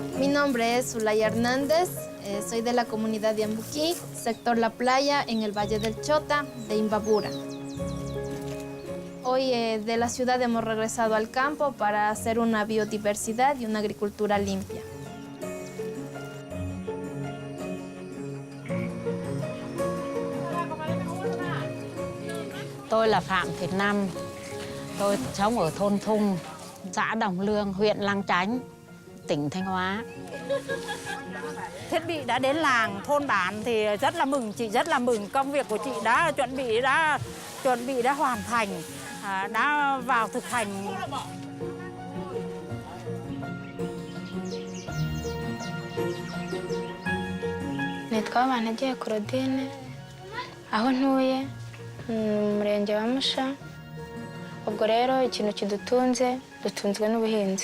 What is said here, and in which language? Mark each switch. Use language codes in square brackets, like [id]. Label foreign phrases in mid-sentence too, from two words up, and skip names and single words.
[es] nombre es Zulay Hernández, soy de la comunidad de Ambuquí, sector La Playa, en el Valle del Chota, de Imbabura. Hoy de la ciudad hemos regresado al campo para hacer una biodiversidad y una agricultura limpia. [vi] Tôi là Phạm Việt Nam. Tôi sống ở thôn Thung, xã Đồng Lương, huyện Lang Chánh, tỉnh Thanh Hóa. Thiết bị đã đến làng, thôn bản thì rất là mừng, chị rất là mừng. Công việc của chị đã chuẩn bị đã hoàn thành, đã vào thực hành. [rw] Nitwa Banagiye Claudine, aho ntuye mu murenge wa Musha. Ubwo rero ikintu kidutunze, dutunzwe n'ubuhinzi.